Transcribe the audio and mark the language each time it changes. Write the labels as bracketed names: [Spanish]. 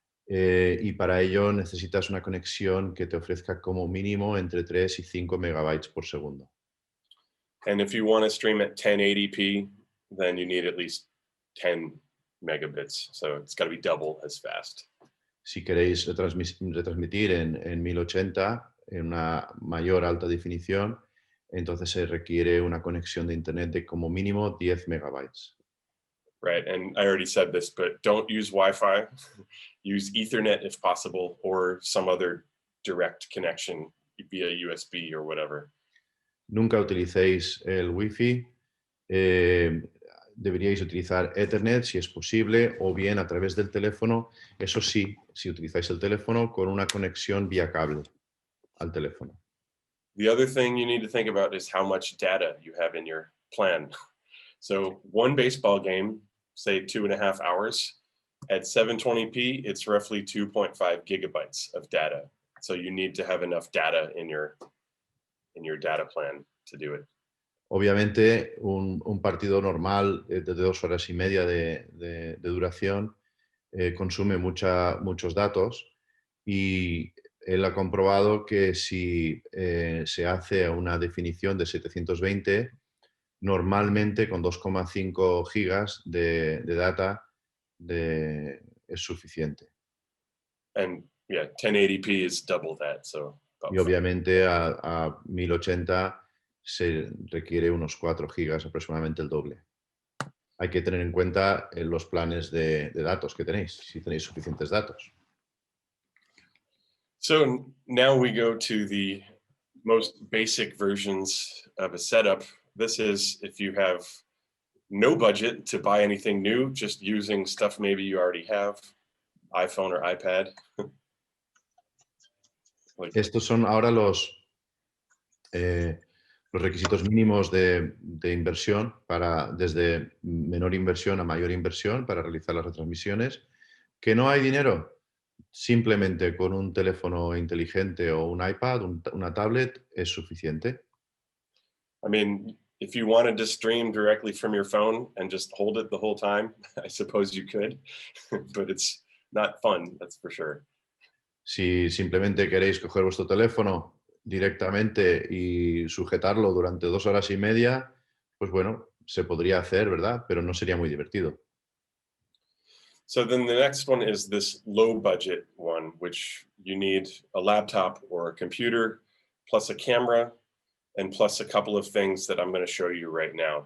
[Spanish] Y para ello necesitas una conexión que te ofrezca como mínimo entre 3 y 5 megabytes por segundo. [English] And if you want to stream at 1080p, then you need at least 10 megabits. So it's got to be double as fast. [Spanish] Si queréis retransmitir en 1080, en una mayor alta definición, entonces se requiere una conexión de Internet de como mínimo 10 megabytes. [English] Right, and I already said this, but don't use Wi-Fi. Use Ethernet if possible, or some other direct connection via USB or whatever. [Spanish] Nunca utilicéis el Wi-Fi. Deberíais utilizar Ethernet si es posible, o bien a través del teléfono. Eso sí, si utilizáis el teléfono con una conexión vía cable al teléfono. [English] The other thing you need to think about is how much data you have in your plan. So one baseball game, say 2.5 hours, at 720p, it's roughly 2.5 gigabytes of data. So you need to have enough data in your data plan to do it. [Spanish] Obviamente, un partido normal de 2 horas y media de duración consume muchos datos, y él ha comprobado que si se hace a una definición de 720, normalmente con 2,5 gigas de data es suficiente. [English] And yeah, 1080p is double that. So [Spanish] Y obviamente a 1080 se requiere unos 4 gigas, aproximadamente el doble. Hay que tener en cuenta los planes de datos que tenéis, si tenéis suficientes datos. [English] So now we go to the most basic versions of a setup. This is if you have no budget to buy anything new, just using stuff maybe you already have, iPhone or iPad. [Spanish] Estos son ahora los requisitos mínimos de inversión desde menor inversión a mayor inversión para realizar las retransmisiones. ¿Que no hay dinero? Simplemente con un teléfono inteligente o un iPad, una tablet, es suficiente. [English] I mean, if you wanted to stream directly from your phone and just hold it the whole time, I suppose you could, but it's not fun, that's for sure. [Spanish] Si simplemente queréis coger vuestro teléfono directamente y sujetarlo durante 2 horas y media, pues bueno, se podría hacer, ¿verdad? Pero no sería muy divertido. [English] So then the next one is this low budget one, which you need a laptop or a computer, plus a camera, and plus a couple of things that I'm going to show you right now.